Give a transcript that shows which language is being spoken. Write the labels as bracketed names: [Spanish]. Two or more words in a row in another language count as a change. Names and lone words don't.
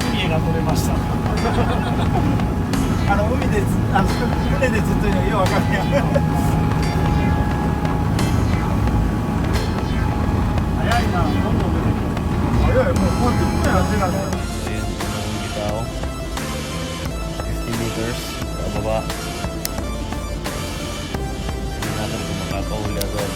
[Japanese] が取れました海で船で釣ってるのようわかんない早いな、どんどん出てくる早い、もうこうやって船やってないから [Filipino] Ayun, unang bitaw. 50 meters, pababa. Tingnan natin kung makakahuli agad.